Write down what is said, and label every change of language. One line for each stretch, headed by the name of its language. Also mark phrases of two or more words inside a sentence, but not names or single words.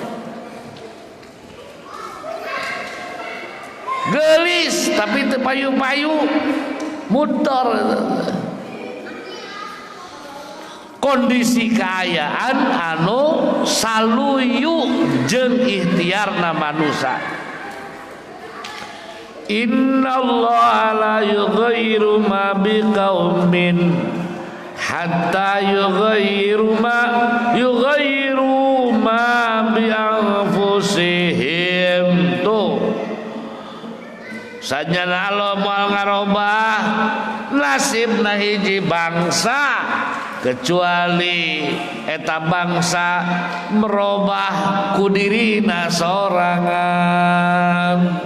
Sundanese: Gelis tapi teu payu-payu mudtor. Kondisi keayaan anu saluyu jeung ikhtiarna manusia.
Arabic: إن الله لا يغير ما بقوم حتى يغيروا ما بأنفسهم.
Sundanese: Tuh sajana Allah moal ngarobah nasibna hiji bangsa kecuali eta bangsa merubah kudirina sorangan.